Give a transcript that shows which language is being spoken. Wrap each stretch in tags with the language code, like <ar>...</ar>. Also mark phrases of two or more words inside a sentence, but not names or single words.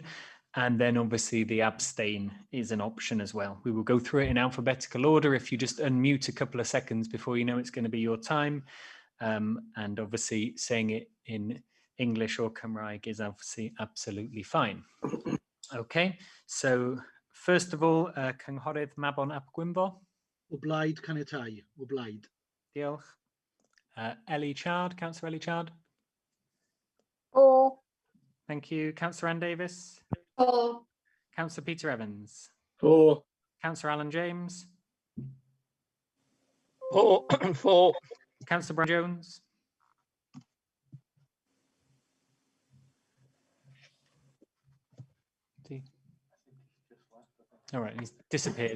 <en>And then obviously the abstain is an option as well. We will go through it in alphabetical order. If you just unmute a couple of seconds before you know it's going to be your time. And obviously saying it in English or Cymraeg is obviously absolutely fine. Okay, so first of all,</en> <cy>Cynghorydd Mabon ap Gwynfor. O blaid caniatáu, o blaid. Diolch.</cy> <en>Ellie Chard, Councillor Ellie Chard. For. Thank you. Councillor Ann Davis. For. Councillor Peter Evans. For. Councillor Alan James. For. Councillor Brown Jones. All right, he's disappeared.</en>